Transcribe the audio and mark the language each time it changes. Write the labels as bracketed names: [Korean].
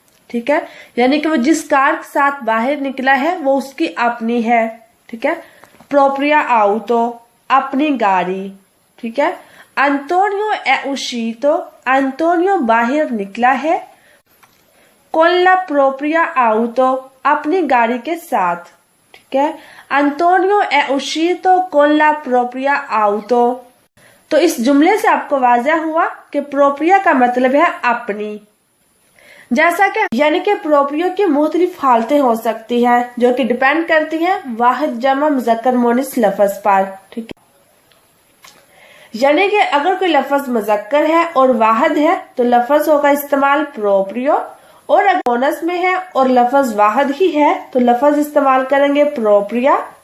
[Hindi] ठीक है, यानी कि वो जिस कार के साथ बाहर निकला है वो उसकी अपनी है। ठीक है, प्रोप्रिया auto अपनी गाड़ी। ठीक है, अंतोनियो [Italian] è uscito, [Hindi] अंतोनियो बाहर निकला है, [Italian] con la propria auto [Hindi] अपनी गाड़ी के साथ। ठीक है, [Italian] अंतोनियो è uscito con la propria auto। [Hindi] तो इस जुमले से आपको वाज़ह हुआ कि प्रोप्रिया का मतलब है अपनी। जैसा कि यानी कि प्रोप्रियो की मुख्तलिफ हालतें हो सकती हैं जो कि डिपेंड करती हैं वाहिद जमा मुज़क्कर मोनिस लफ्ज पर। ठीक है, यानी कि अगर कोई लफ्ज मुज़क्कर है और वाहिद है तो लफ्ज होगा इस्तेमाल प्रोप्रियो, और अगर मोनस में है और लफ्ज वाहिद ही है तो लफ्ज इस्तेमाल करेंगे प्रोप्रिया।